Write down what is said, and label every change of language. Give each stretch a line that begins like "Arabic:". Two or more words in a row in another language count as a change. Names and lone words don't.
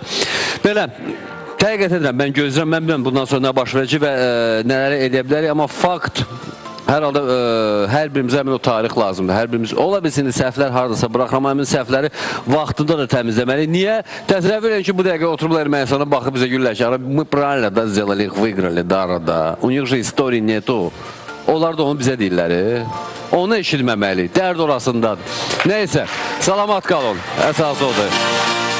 Azerbaijani: Belə, təqiq edirəm, mən gözləyirəm, mən bilməm bundan sonra nə baş verəcək və nələri edə bilərik, amma fakt, hər halda hər birimizə həmin o tarix lazımdır. Hər birimiz, ola bilsin, səhvlər haradasa bıraxıram, həmin səhvləri vaxtında da təmizləməliyik. Niyə? Təsəvvür edin ki, bu dəqiqə oturublar Ermənistana baxıb bizə güllər ki,
Russian: мы правильно да сделали, их выиграли, да. У них же истории нету.
Azerbaijani: Onlar da onu bizə deyirlər. Onu eşitməməli. Dərd orasındadır. Neysə, salamat qalın. Əsas odur.